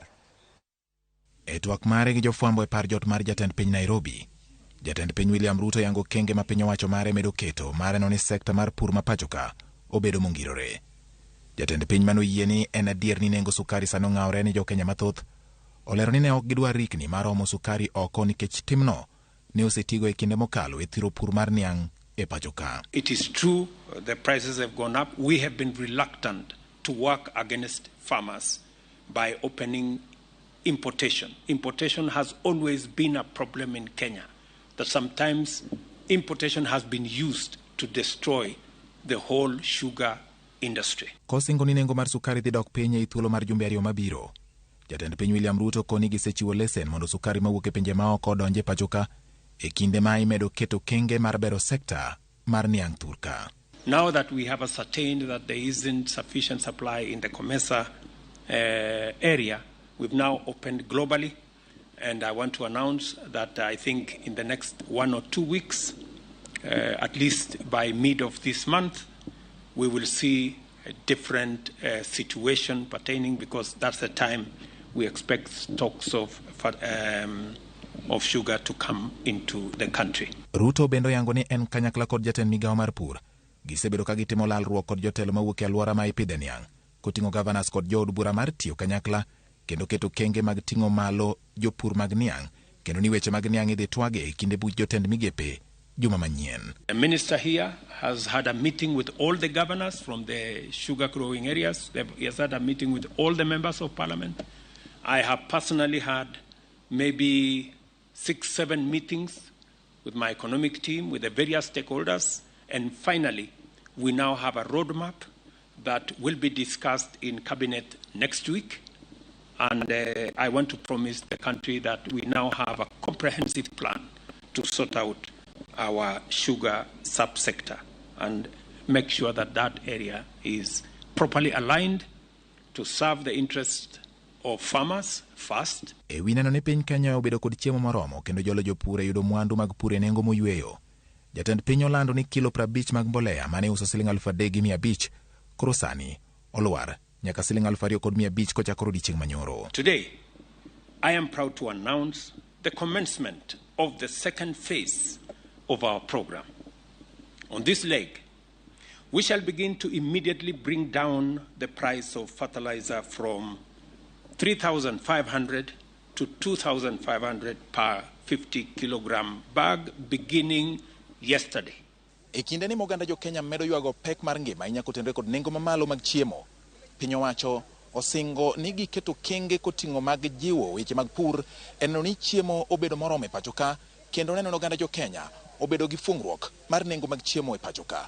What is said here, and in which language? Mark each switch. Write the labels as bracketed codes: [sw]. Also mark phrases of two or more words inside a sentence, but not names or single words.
[luo] E twak mare gi jofwambo e par jot mar jatend piny Nairobi, jatend piny William Ruto yango kenge ma piny owacho mare medo keto mare no ni sekta mar pur mapacho ka obedo mongirore. Jatend piny manoyie ni en adier ni nengo sukari sano ng'aore ni jo-Kenya mathoth, olero ni ne ok gidwar rikni mar omo sukari oko nikech timno ne osetigo e kinde mokalo e thiro pur mar niang' e pacho ka. [en] It is true the prices have gone up. We have been reluctant to work against farmers by opening importation. Importation has always been a problem in Kenya, that sometimes importation has been used to destroy the whole sugar industry. [luo] Kosingo ni nengo mar sukari dhi dok piny e thuolo mar jumbe ariyo mabiro, jatend piny William Ruto koni gisechiwo lesen mondo sukari mawuok e pinje maoko donje pacho ka e kinde ma imedo keto kenge mar bero sekta mar niang' thurka. [en] Now that we have ascertained that there isn't sufficient supply in the Comesa area, we've now opened globally, and I want to announce that I think in the next 1 or 2 weeks, at least by mid of this month, we will see a different situation pertaining, because that's the time we expect stocks of sugar to come into the country. [luo] Ruto bendo yango ni en kanyakla kod jatend migawo mar pur gisebedo ka gitimo lalruok kod jotelo mawuok e alwora ma ipidhe niang', koting'o governors kod jood bura mar tiyo kanyakla kendo keto kenge mag ting'o malo jopur mag niang', kendo ni weche mag niang' idhi twage e kinde buch jotend migepe juma manyien. [en] The minister here has had a meeting with all the governors from the sugar growing areas. He has had a meeting with all the members of parliament. I have personally had maybe 6-7 meetings with my economic team, with the various stakeholders, and finally we now have a roadmap that will be discussed in cabinet next week, and I want to promise the country that we now have a comprehensive plan to sort out our sugar subsector and make sure that that area is properly aligned to serve the interest of farmers first. [luo] E wineno ni piny Kenya obedo kod chiemo moromo kendo jolo jopur yudo mwandu mag pur e nengo moyweyo. Jatend piny olando ni kilo 50 mag mbolea mane uso $3,500 koro sani olwar nyaka $2,500 kochakoro odiechieng' manyoro. [en] Today, I am proud to announce the commencement of the second phase of our program. On this leg, we shall begin to immediately bring down the price of fertilizer from 3,500 to 2,500 per 50 kilogram bag beginning yesterday. [luo] E kinde ni moganda jo Kenya medo ywago pek mar ngima inya kotenre kod nengo mamalo mag chiemo, piny owacho osingo ni giketo kenge koting'o mag jiwo weche mag pur eno ni chiemo obedo morome e pacho ka, kendo neno oganda jo Kenya obedo gi fungruok mar nengo mag chiemo e pacho ka.